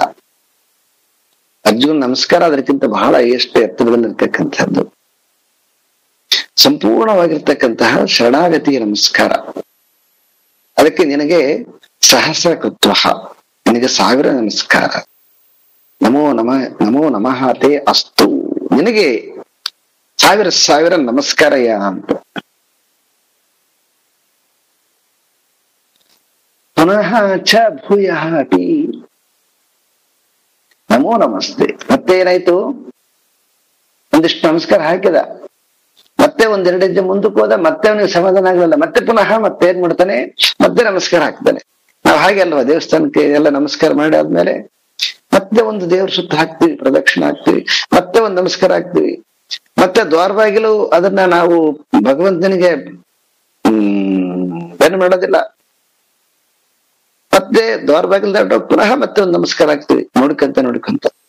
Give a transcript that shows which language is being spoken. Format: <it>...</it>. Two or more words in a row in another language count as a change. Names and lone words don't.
<kn>ಅರ್ಜುನ ನಮಸ್ಕಾರ ಅದಕ್ಕಿಂತ ಬಹಳ ಎಷ್ಟು ಎತ್ತರದಲ್ಲಿರ್ತಕ್ಕಂಥದ್ದು, ಸಂಪೂರ್ಣವಾಗಿರ್ತಕ್ಕಂತಹ ಶರಣಾಗತಿಯ ನಮಸ್ಕಾರ. ಅದಕ್ಕೆ ನಿನಗೆ ಸಹಸ್ರಕೃತ್ವ, ನಿನಗೆ 1000 ನಮಸ್ಕಾರ.</kn> <sa>ನಮೋ ನಮಃ ತೇ ಅಸ್ತು,</sa> <kn>ನಿನಗೆ 1000 ನಮಸ್ಕಾರಯ ಅಂತ.</kn> <sa>ಪುನಃ ಚ ಭೂಯಃ ಅಪಿ ನಮೋ ನಮಸ್ತೆ.</sa> <kn>ಮತ್ತೆ ಏನಾಯ್ತು, ಒಂದಿಷ್ಟು ನಮಸ್ಕಾರ ಹಾಕಿದ, ಮತ್ತೆ 1-2 ಹೆಜ್ಜೆ ಮುಂದಕ್ಕೆ ಹೋದ, ಮತ್ತೆ ಅವನಿಗೆ ಸಮಾಧಾನ ಆಗಲಿಲ್ಲ, ಮತ್ತೆ ಪುನಃ ಮತ್ತೆ ಏನ್ ಮಾಡ್ತಾನೆ, ಮತ್ತೆ ನಮಸ್ಕಾರ ಹಾಕ್ತಾನೆ. ನಾವು ಹಾಗೆ ಅಲ್ವಾ, ದೇವಸ್ಥಾನಕ್ಕೆ ಎಲ್ಲ ನಮಸ್ಕಾರ ಮಾಡಿ ಆದ್ಮೇಲೆ ಮತ್ತೆ ಒಂದು ದೇವ್ರ ಸುತ್ತ ಹಾಕ್ತಿವಿ, ಪ್ರದಕ್ಷಿಣೆ ಹಾಕ್ತಿವಿ, ಮತ್ತೆ ಒಂದು ನಮಸ್ಕಾರ ಹಾಕ್ತಿವಿ, ಮತ್ತೆ ದ್ವಾರಬಾಗಿಲು ಅದನ್ನ ನಾವು ಭಗವಂತನಿಗೆ ಬೆನ್ನು ಮಾಡೋದಿಲ್ಲ, ಮತ್ತೆ ದ್ವಾರಬಾಗಿಲು ದಾಟೋಗಿ ಪುನಃ ಮತ್ತೆ ಒಂದು ನಮಸ್ಕಾರ ಹಾಕ್ತಿವಿ, ನೋಡ್ಕೊಂತ.</kn>